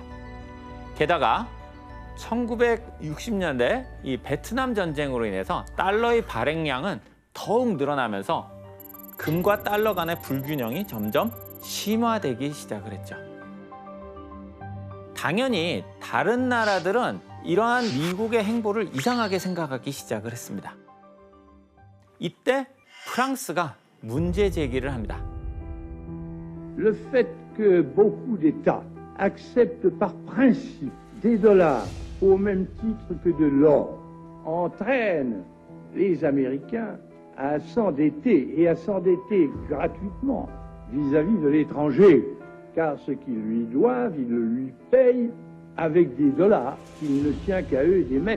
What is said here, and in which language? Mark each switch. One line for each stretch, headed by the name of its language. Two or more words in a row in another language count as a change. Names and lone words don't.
Korean: 게다가 1960년대 이 베트남 전쟁으로 인해서 달러의 발행량은 더욱 늘어나면서 금과 달러 간의 불균형이 점점 심화되기 시작을 했죠. 당연히 다른 나라들은 이러한 미국의 행보를 이상하게 생각하기 시작을 했습니다. 이때 프랑스가 문제 제기를 합니다.
French: Le fait que beaucoup d'États acceptent par principe des dollars au même titre que de l'or entraîne les Américains à s'endetter et à s'endetter gratuitement vis-à-vis de l'étranger, car ce qu'ils lui doivent, ils le lui payent avec des dollars qu'il ne tient qu'à eux d'émettre.